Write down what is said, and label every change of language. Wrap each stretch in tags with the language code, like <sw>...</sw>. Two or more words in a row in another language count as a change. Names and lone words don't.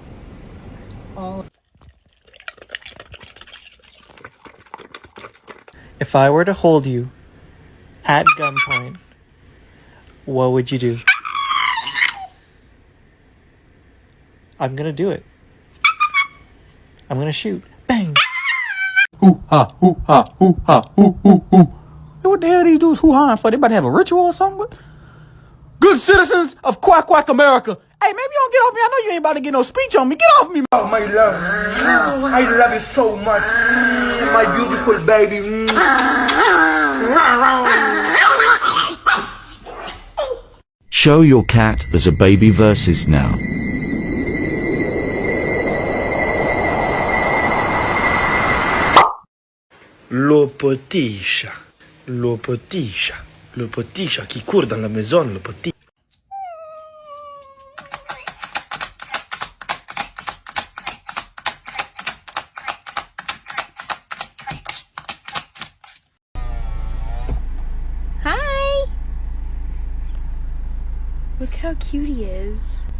<en>If I were to hold you at gunpoint, what would you do? I'm gonna do it. I'm gonna shoot. Bang! Hoo-ha, hoo-ha, hoo-ha, hoo-hoo-hoo. What the hell are these dudes hoo-hawing for? They about to have a ritual or something? Good citizens of Quack Quack America. Hey, maybe you don't get off me. I know you ain't about to get no speech on me. Get off me. Oh, my love. I love you so much. My beautiful baby. Show your cat as a baby versus now.</en> <fr>Le petit chat. Le petit chat. Le petit chat qui court dans la maison, le petit.</fr> <en>Hi! Look how cute he is.</en>